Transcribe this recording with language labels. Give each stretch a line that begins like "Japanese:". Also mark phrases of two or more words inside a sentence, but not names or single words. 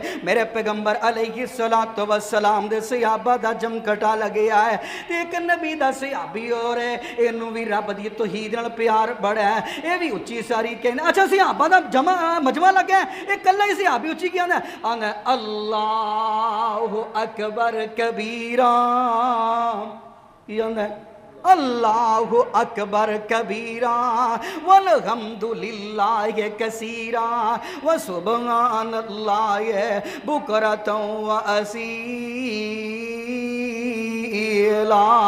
Punjabi: میرے پیغمبر
Arabic: عليه الصلاة والسلام
Punjabi: دے صحابہ دا جمگھٹا لگیا اے تے اک نبی دا صحابی ہور اے، انہوں وی رب دی توحید نال پیار بڑا اے. ایہہ وی اُچی ساری کہنا. اچھا صحابہ دا مجمع لگیا ایہہ کلا ہی صحابی اُچی کی آندا آندا
Arabic: الله أكبر كبيرا. الله أكبر كبيرا والحمد لله كثيرا وسبحان الله بكرة وأصيلا.